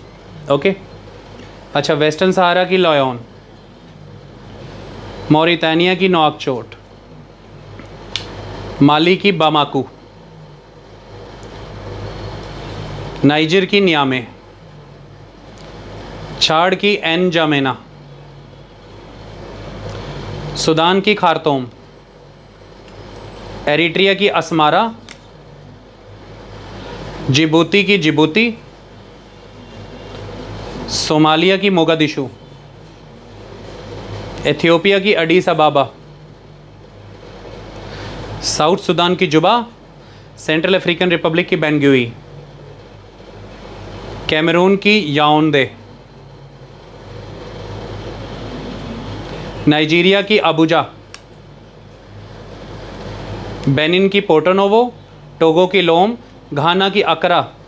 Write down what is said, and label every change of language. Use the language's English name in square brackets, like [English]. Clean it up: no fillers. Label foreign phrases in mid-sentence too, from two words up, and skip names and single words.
[Hindi] ओके, अच्छा, वेस्टर्न सहारा की लॉयन, मौरितानिया की नोआकचोट, माली की बामाकू, नाइजर की नियामे, छाड़ की एन जामेना, सूडान की खार्तूम, एरिट्रिया की असमारा, जिबूती की जिबूती, सोमालिया की मोगादिशु, एथियोपिया की अडीस अबाबा, साउथ सूडान की जुबा, सेंट्रल अफ्रीकन रिपब्लिक की बेंगुई, कैमरून की याओंडे, नाइजीरिया की अबुजा, बेनिन की पोर्टोनोवो, टोगो की लोम, घाना की अकरा,